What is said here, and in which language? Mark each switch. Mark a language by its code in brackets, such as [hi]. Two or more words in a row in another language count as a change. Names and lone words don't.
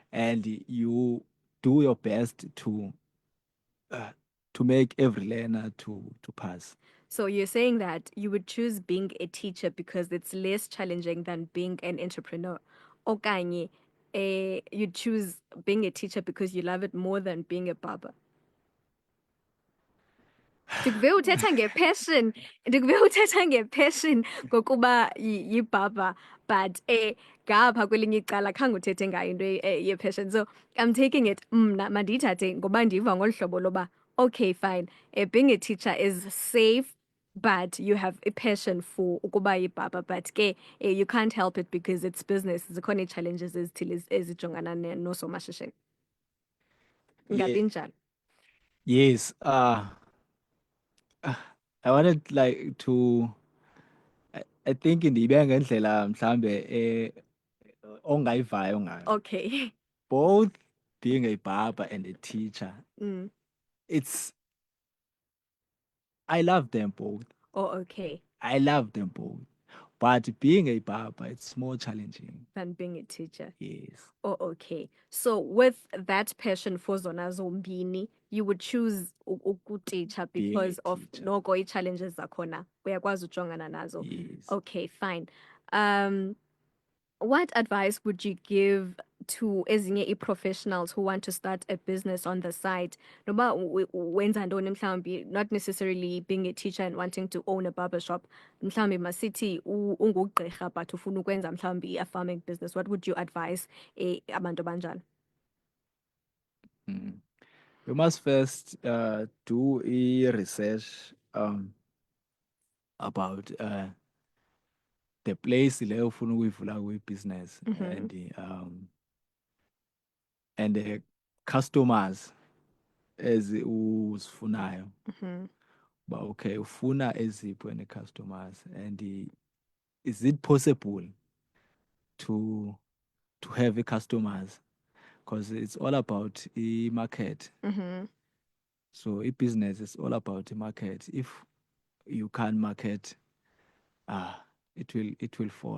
[en] and you do your best to make every learner to pass. So you're saying that you would choose being a teacher because it's less challenging than being an entrepreneur. Okanye, you choose being a teacher because you love it more than being a barber. [xh] Ndikuve uthetha ngepassion, ndikuve uthetha ngepassion ngokuba yibhaba, but ngapha kwelinye icala khange uthethe ngayo into ye-passion. [en] So I'm taking it [xh] mna mandiyithathe ngoba ndiva ngolu hlobo loba [en] okay fine, being a teacher is safe but you have a passion for [xh] ukuba yibhaba, [en] but ke you can't help it because it's business. [xh] Zikhona ii-challenges ezithile ezijongana noosomashishini. [en] Yeah, [xh] Ngathi njalo. [en] yes. I wanted like to. I think [xh] ndiyibe ngendlela mhlambe ongayivayo ngayo. [en] Okay. Both being a barber and a teacher, Mm. I love them both. Oh, okay. I love them both. But being a barber, it's more challenging. Than being a teacher. Yes. Oh, okay. So with that passion for [xh] zona zombini, [en] you would choose ukuteacher Being a because of teacher. [xh] noko challenges zakhona. Uyakwazi ujongana nazo. [en] Yes. Okay, fine. What advice would you give to ezinye professionals who want to start a business on the side? [xh] Noba wenza ntoni mhlawumbi, [en] not necessarily being a teacher and wanting to own a barber shop. [xh] Mhlawumbi masithi ungugqirha but ufuna ukwenza mhlawumbi [en] a farming business. What would you advise [xh] abantu abanjalo? [en] You must first do a research about the place [xh] leyo ufuna ukuyivula kwi-business [en] and the customers uzifunayo. But okay, [xh] ufuna eziphi [en] and the customers, and is it possible to have a customers? Because it's all about a market. So a business is all about the market. If you can't market, it will fall.